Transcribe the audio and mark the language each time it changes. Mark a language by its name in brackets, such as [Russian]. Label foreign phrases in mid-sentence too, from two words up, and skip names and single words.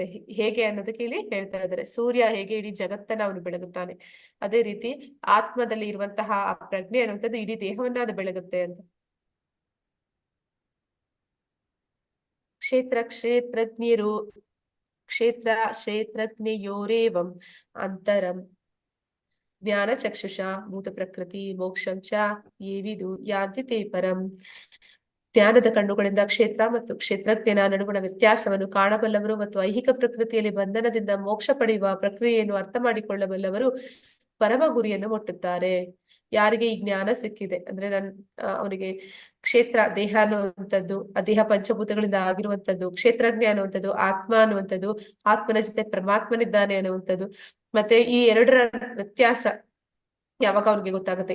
[Kannada] ಹೇಗೆ ಅನ್ನೋದಕ್ಕೆ ಇಲ್ಲಿ ಹೇಳ್ತಾ ಇದ್ದಾರೆ, ಸೂರ್ಯ ಹೇಗೆ ಇಡೀ ಜಗತ್ತನ್ನ ಅವನು ಬೆಳಗುತ್ತಾನೆ, ಅದೇ ರೀತಿ ಆತ್ಮದಲ್ಲಿ ಇರುವಂತಹ ಆ ಪ್ರಜ್ಞೆ ಅನ್ನುವಂಥದ್ದು ಇಡೀ ದೇಹವನ್ನ ಅದು ಬೆಳಗುತ್ತೆ ಅಂತ. [Sanskrit] ಕ್ಷೇತ್ರಜ್ಞಯೋರೇವಂ ಅಂತರಂ ಜ್ಞಾನ ಚಕ್ಷುಷಾ ಭೂತ ಪ್ರಕೃತಿ ಮೋಕ್ಷಂ ಚ ಯೇ ವಿದು ಯಾಂತಿ ತೇ ಪರಂ. [Kannada] ಜ್ಞಾನದ ಕಣ್ಣುಗಳಿಂದ ಕ್ಷೇತ್ರ ಮತ್ತು ಕ್ಷೇತ್ರಜ್ಞನ ನಡುವಣ ವ್ಯತ್ಯಾಸವನ್ನು ಕಾಣಬಲ್ಲವರು ಮತ್ತು ಐಹಿಕ ಪ್ರಕೃತಿಯಲ್ಲಿ ಬಂಧನದಿಂದ ಮೋಕ್ಷ ಪಡೆಯುವ ಪ್ರಕ್ರಿಯೆಯನ್ನು ಅರ್ಥ ಮಾಡಿಕೊಳ್ಳಬಲ್ಲವರು ಪರಮ ಗುರಿಯನ್ನು ಮುಟ್ಟುತ್ತಾರೆ. ಯಾರಿಗೆ ಈ ಜ್ಞಾನ ಸಿಕ್ಕಿದೆ ಅಂದ್ರೆ ಅವನಿಗೆ ಕ್ಷೇತ್ರ ದೇಹ ಅನ್ನುವಂಥದ್ದು, ಆ ದೇಹ ಪಂಚಭೂತಗಳಿಂದ ಆಗಿರುವಂಥದ್ದು, ಕ್ಷೇತ್ರಜ್ಞ ಅನ್ನುವಂಥದ್ದು, ಆತ್ಮ ಅನ್ನುವಂಥದ್ದು, ಆತ್ಮನ ಜೊತೆ ಪರಮಾತ್ಮನಿದ್ದಾನೆ ಅನ್ನುವಂಥದ್ದು, ಮತ್ತೆ ಈ ಎರಡರ ವ್ಯತ್ಯಾಸ ಯಾವಾಗ ಅವ್ನಿಗೆ ಗೊತ್ತಾಗುತ್ತೆ.